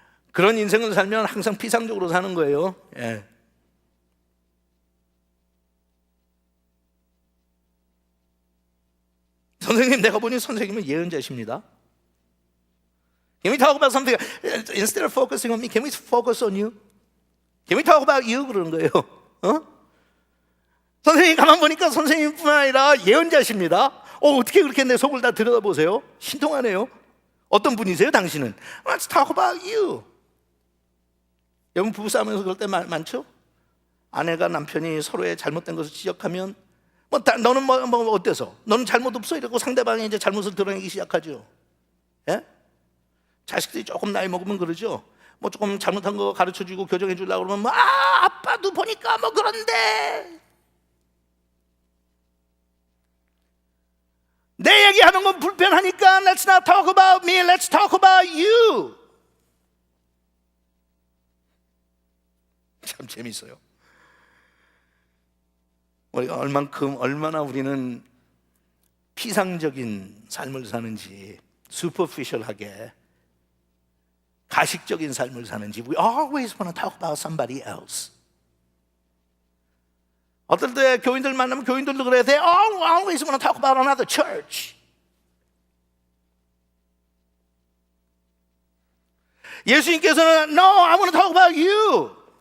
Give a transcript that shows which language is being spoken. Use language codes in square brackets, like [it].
[ko] 그런 인생을 살면 항상 피상적으로 사는 거예요. 예. 선생님, 내가 보니 선생님은 예언자십니다. [en] Can we talk about something? Instead of focusing on me, can we focus on you? Can we talk about you? [ko] 그러는 거예요. 선생님 가만 보니까 선생님뿐만 아니라 예언자십니다. 어떻게 그렇게 내 속을 다 들여다보세요? 신통하네요. 어떤 분이세요 당신은? [en] Let's talk about you. [ko] 여러분 부부싸움에서 그럴 때 많죠? 아내가 남편이 서로의 잘못된 것을 지적하면 너는 뭐 어때서? 너는 잘못 없어? 이러고 상대방이 이제 잘못을 드러내기 시작하죠. 예? 자식들이 조금 나이 먹으면 그러죠. 뭐 조금 잘못한 거 가르쳐주고 교정해 주려고 그러면 아빠도 보니까 뭐 그런데 내 얘기하는 건 불편하니까 [en] Let's not talk about me, let's talk about you. [ko] 참 재밌어요. 우리가 얼마나 우리는 피상적인 삶을 사는지, superficial하게 가식적인 삶을 사는지. [en] We always want to talk about somebody else. [ko] 어떨 때 교인들 만나면 교인들도 그래야 돼. [en] Always want to talk about another church. 예수님께서는 No, I want to talk about you.